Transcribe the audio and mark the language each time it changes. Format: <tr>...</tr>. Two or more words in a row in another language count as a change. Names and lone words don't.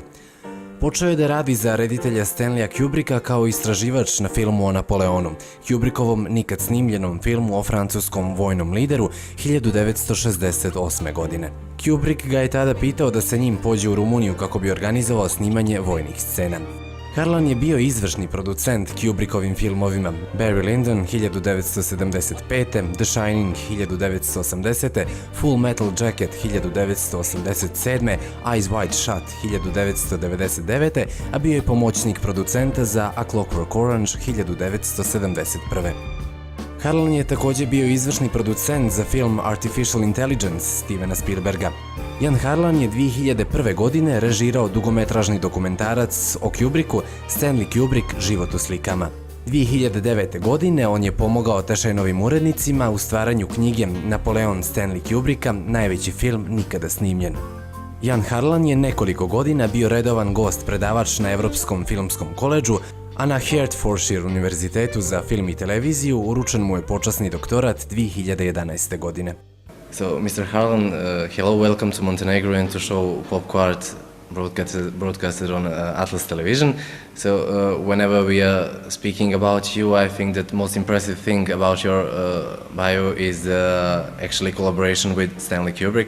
<sr>Počeo je da radi za reditelja Stanleya Kubricka kao istraživač na filmu o Napoleonu, Kubrickovom nikad snimljenom filmu o francuskom vojnom lideru 1968. godine. Kubrick ga je tada pitao da sa njim pođe u Rumuniju kako bi organizovao snimanje vojnih scena. Harlan je bio izvršni producent Kubrickovim filmovima Barry Lyndon 1975. The Shining 1980. Full Metal Jacket 1987. Eyes Wide Shut 1999. a bio je pomoćnik producenta za A Clockwork Orange 1971. Harlan je također bio izvršni producent za film Artificial Intelligence Stevena Spielberga. Jan Harlan je 2001. godine režirao dugometražni dokumentarac o Kubricku Stanley Kubrick – život u slikama. 2009. godine on je pomogao Tešajnovim urednicima u stvaranju knjige Napoleon Stanley Kubricka, najveći film nikada snimljen. Jan Harlan je nekoliko godina bio redovan gost predavač na Evropskom filmskom koledžu, a na Hertfordshire univerzitetu za film i televiziju uručen mu je počasni doktorat 2011. godine.</sr> <en>So, Mr. Harlan, hello, welcome to Montenegro and to show Pop Kvart broadcasted on Atlas Television. So, whenever we are speaking about you, I think that most impressive thing about your bio is actually collaboration with Stanley Kubrick.</en>